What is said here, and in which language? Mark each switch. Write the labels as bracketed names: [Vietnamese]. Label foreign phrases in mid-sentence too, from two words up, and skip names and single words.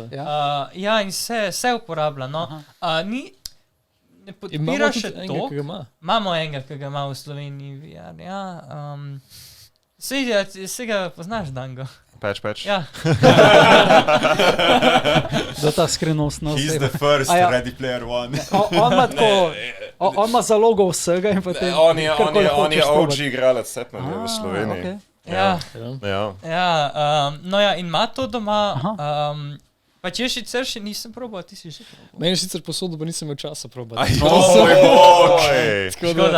[Slovenian] Ja, in se uporablja. Ne podpira še to. Imamo enega, ki ga ima v Sloveniji VR. Sej ga poznaš, Dango. Peč. Ja. Da ta skrivnostnost. [English] He's the first Ready Player One. [Slovenian] On ima zalogo vsega in potem... On je OG igralec Setman v Sloveniji. Ja, in ima to doma. Pa če še nisem probal, ti si že probal. Meni je sicer posodo, pa nisem imel časa probati. Škoda.